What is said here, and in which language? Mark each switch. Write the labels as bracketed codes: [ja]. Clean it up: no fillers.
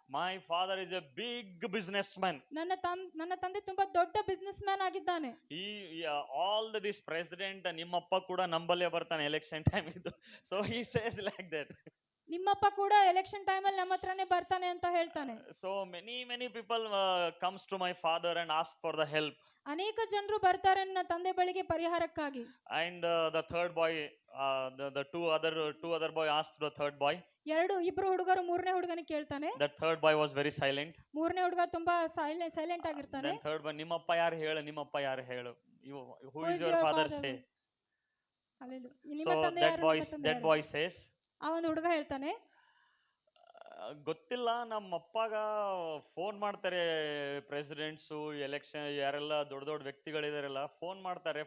[en] My father is a big businessman. [kn] ನನ್ನ ತಂದೆ ತುಂಬಾ ದೊಡ್ಡ ಬಿಸ್ನೆಸ್ ಮ್ಯಾನ್ ಆಗಿದ್ದಾನೆ. [en] All this president [kn] ನಿಮ್ಮಪ್ಪ ಕೂಡ ನಂಬಲ್ಲೇ ಬರ್ತಾನೆ ಎಲೆಕ್ಷನ್ ಟೈಮ್ ಇದು. [en] So he says like that. [kn] ನಿಮ್ಮಪ್ಪ ಕೂಡ ಎಲೆಕ್ಷನ್ ಟೈಮ್ ಅಲ್ಲಿ ನಮ್ಮ ಹತ್ರನೇ ಬರ್ತಾನೆ ಅಂತ ಹೇಳ್ತಾನೆ. [en] So many people comes to my father and ask for the help. [kn] ಅನೇಕ ಜನರು ಬರ್ತಾರೆ ನನ್ನ ತಂದೆ ಬಳಿಗೆ ಪರಿಹಾರಕ್ಕಾಗಿ. [en] And the third boy, the two other boy asked the third boy. [kn] ಇಬ್ರು ಹುಡುಗರು ಮೂರನೇ ಹುಡುಗನಿಗೆ ಕೇಳ್ತಾನೆ. [en] That third boy was very silent. [kn] ಮೂರನೇ ಹುಡುಗ ತುಂಬಾ ಸೈಲೆಂಟ್ ಆಗಿರ್ತಾನೆ. [en] Then third boy, [kn] ನಿಮ್ಮಪ್ಪ ಯಾರು ಹೇಳು. [en] Who is your father say? So that boy says, [kn] ಆ ಒಂದು ಹುಡುಗ ಹೇಳ್ತಾನೆ, ಗೊತ್ತಿಲ್ಲ, ನಮ್ಮ ಅಪ್ಪಗ ಫೋನ್ ಮಾಡ್ತಾರೆ ಪ್ರೆಸಿಡೆಂಟ್ಸು, ಎಲೆಕ್ಷನ್ ಯಾರೆಲ್ಲ ದೊಡ್ಡ ವ್ಯಕ್ತಿಗಳಿದಾರಲ್ಲ ಫೋನ್ ಮಾಡ್ತಾರೆ.